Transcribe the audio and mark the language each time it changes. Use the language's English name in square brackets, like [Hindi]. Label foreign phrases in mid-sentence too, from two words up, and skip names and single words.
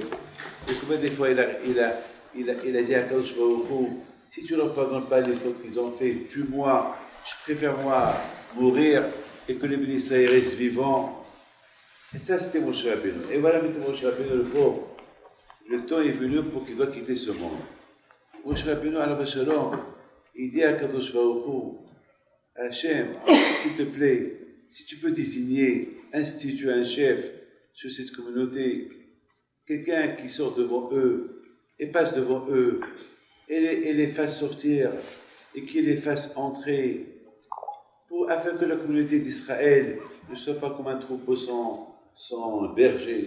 [French] Et combien de fois il a dit à [Hebrew] קדוש ברוך הוא, [French] si tu ne leur pardonnes pas les fautes qu'ils ont fait, tue-moi, je préfère moi mourir et que les Bnei Israël restent vivants. Et ça c'était Moshe Rabbeinu. Et voilà maintenant Moshe Rabbeinu le pauvre. Le temps est venu pour qu'il doit quitter ce monde. Moshe Rabbeinu [Hebrew] עליו השלום, [French] il dit à [Hebrew] קדוש ברוך הוא השם, [French] s'il te plaît, si tu peux désigner, instituer un chef sur cette communauté, quelqu'un qui sort devant eux et passe devant eux et les fasse sortir et qui les fasse entrer afin que la communauté d'Israël ne soit pas comme un troupeau sans berger.